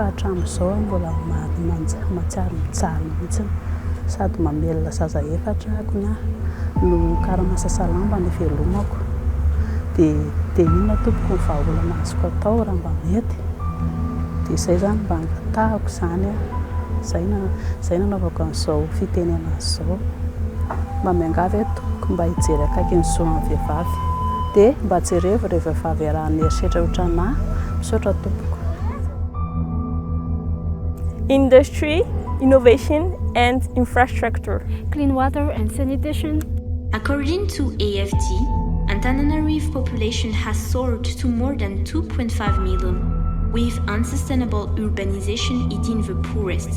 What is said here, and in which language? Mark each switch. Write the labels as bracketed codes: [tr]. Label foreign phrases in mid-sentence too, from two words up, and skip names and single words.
[mg] hatramin'izao mbola mahatsiaro mijaly mihitsy sady mamelona zaza efatra ako no karamasasalamba ny velomako dia inona tompoko ny vahaolana azoko atao raha mba mety dia izay zany mba angatahako zany zay nanaovako an'izao fitenena izao mba miangavy tompoko mba hijery akaiky ny zon'ny vehivavy dia mba jerevy rehefa vehivavy raha nieritreritra ohatranahy misaotra tompoko. [en] Industry, innovation and infrastructure. Clean water and sanitation. According to AFD, Antananarivo population has soared to more than 2.5 million, with unsustainable urbanization eating the poorest.